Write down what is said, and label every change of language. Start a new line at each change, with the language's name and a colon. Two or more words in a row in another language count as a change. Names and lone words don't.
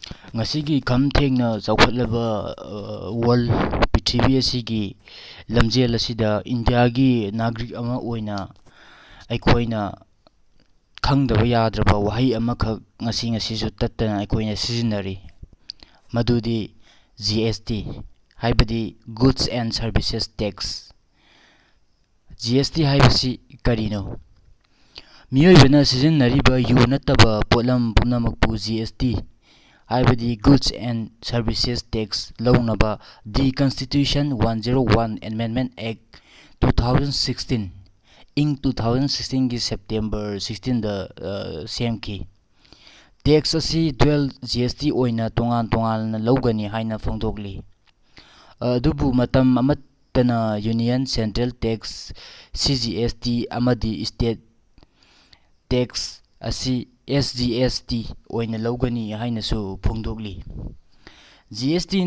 Manipuri: Ngasigi kham thengna chawkhatlaba world prithvi asigi lamjel asida India gi nagrik ama oina aikoina khangdaba yadraba wahai ama khak ngasi su tattana aikoina sizinari madudi GST haibadi
English: goods and services tax.
Manipuri: GST haibasi karino miyoibana sizinariba yu nattaba potlam punamakpu GST haibadi
English: goods and services tax
Manipuri: lawnaba the Constitution 101 Amendment Act 2016 ing 2016 gi September 16 da semki tax asi dual GST oina tongan lawgani haina phongdokli adubu matam amatana
English: Union Central Tax CGST
Manipuri: amadi
English: state tax
Manipuri: asi SGST oina lawgani haina su phongdokli GST